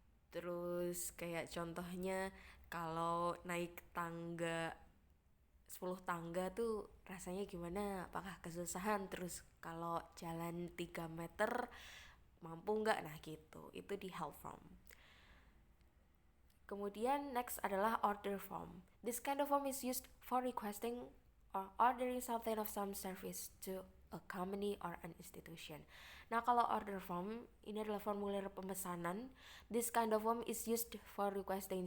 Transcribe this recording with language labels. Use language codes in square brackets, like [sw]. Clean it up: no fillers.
[id] Terus kayak contohnya kalau naik tangga 10 tangga tuh rasanya gimana, apakah kesusahan, terus kalau jalan 3 meter mampu nggak, nah gitu, itu di health form. Kemudian next adalah order form. [en] This kind of form is used for requesting or ordering something of some service to a company or an institution. [id] Nah, kalau order form ini adalah formulir pemesanan. [en] This kind of form is used for requesting.